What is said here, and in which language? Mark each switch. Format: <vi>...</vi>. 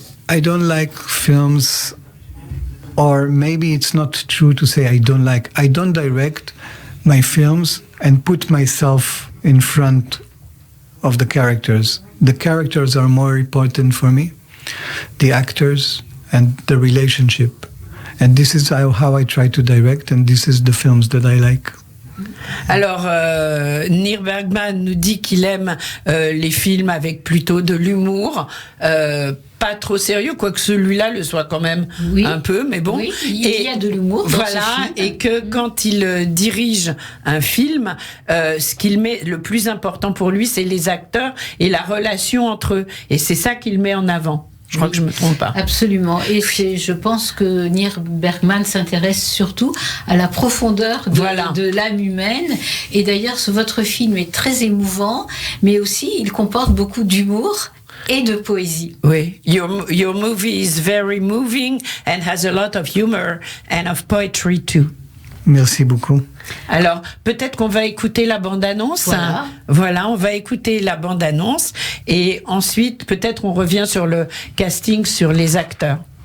<en>I don't like films, or maybe it's not true to say I don't direct my films and put myself in front of the characters. The characters are more important for me, the actors and the relationship. And this is how I try to direct, and this is the films that I like.</en> <fr>Alors, Neil Bergman nous dit qu'il aime les films avec plutôt de l'humour, pas trop sérieux, quoique celui-là le soit quand même un peu, mais bon. Oui, il y a de l'humour dans ce film. Et que quand il dirige un film, ce qu'il met, le plus important pour lui, c'est les acteurs et la relation entre eux. Et c'est ça qu'il met en avant. Je crois que je me trompe pas. Absolument. Et je pense que Neil Bergman s'intéresse surtout à la profondeur de l'âme humaine. Et d'ailleurs, votre film est très émouvant, mais aussi il comporte beaucoup d'humour et de poésie. Oui.</fr> <en>Your movie is very moving and has a lot of humor and of poetry too.</en> <fr>Merci beaucoup. Alors, peut-être qu'on va écouter la bande-annonce. Voilà, on va écouter la bande-annonce. Et ensuite, peut-être on revient sur le casting, sur les acteurs.</fr>